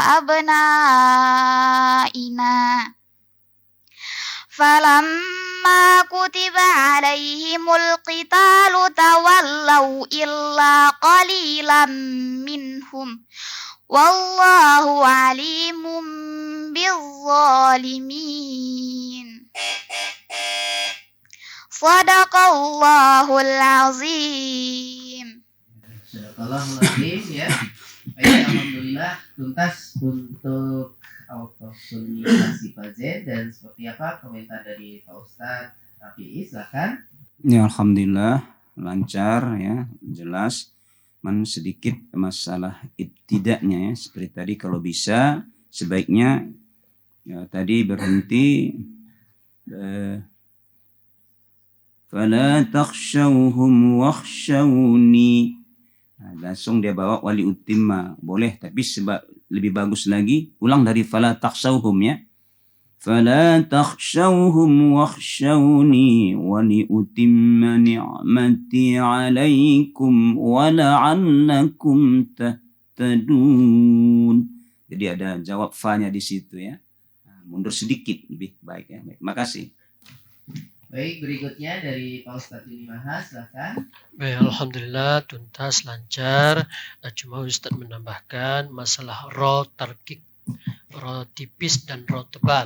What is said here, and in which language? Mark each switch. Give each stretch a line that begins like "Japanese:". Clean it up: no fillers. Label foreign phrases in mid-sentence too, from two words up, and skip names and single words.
Arabic: وأبنائنا فلما كتب عليهم القتال تولوا إلا قليلا منهم والله عليم بالظالمين صدق الله العظيم. صدق الله ya.
Indonesian: Baik, alhamdulillah tuntas untuk autonomisasi Fazen. Dan seperti apa komentar dari Pak Ustadz Rafi'i, silakan. Ya, alhamdulillah lancar ya, jelas. Sedikit masalah ibtida'nya ya, seperti tadi kalau bisa sebaiknya ya, tadi berhenti
Arabic: فلا تخشوهم واخشوني.
Indonesian: Langsung dia bawa
Arabic: ولأتم
Indonesian: boleh, tapi lebih bagus lagi ulang dari
Arabic: فلا تخشوهم
Indonesian: ya.
Arabic: فلا تخشوهم واخشوني ولأتم نعمتي عليكم ولعلكم تهتدون.
Indonesian: Jadi ada jawab fa-nya di situ ya. Mundur sedikit lebih baik ya. Baik, makasih. Baik, berikutnya dari Pak Ustadz Yuni Mahas, silakan. Baik, alhamdulillah tuntas lancar. Cuma Ustadz menambahkan masalah ro tarkik, ro tipis dan ro tebal.